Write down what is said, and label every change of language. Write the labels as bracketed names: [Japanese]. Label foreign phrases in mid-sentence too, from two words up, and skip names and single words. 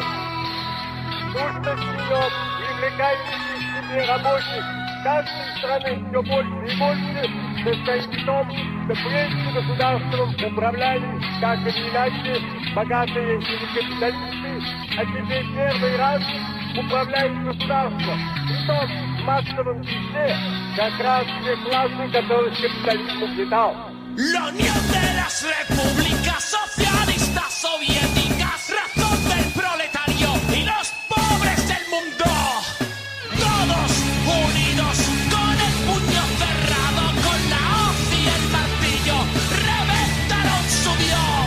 [Russian] Сущность ее привлекающих к себе рабочих каждой страны все больше и больше состоит в том, что прежде государством управляли, как или иначе, богатые или капиталисты, а теперь первый раз управляют государством. Притом в массовом числе как раз те классы, которых капитализм угнетал. [Spanish] La unión de las repúblicas socialistas soviéticas, razón del proletario y los pobres del mundo. Todos unidos con el puño cerrado, con la hoz y el martillo, reventaron su Dios.